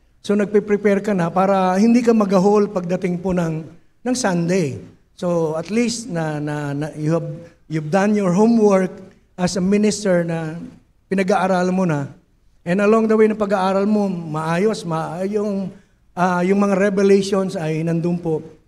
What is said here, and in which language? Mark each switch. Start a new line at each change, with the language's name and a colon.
Filipino: So nagpe-prepare ka na para hindi ka mag-ahol pagdating po ng Sunday.
English: So at least na you've done your homework as a minister
Filipino: na pinag-aaralan mo na. And along the way ng pag-aaral mo, maayos, yung mga revelations ay nandun po.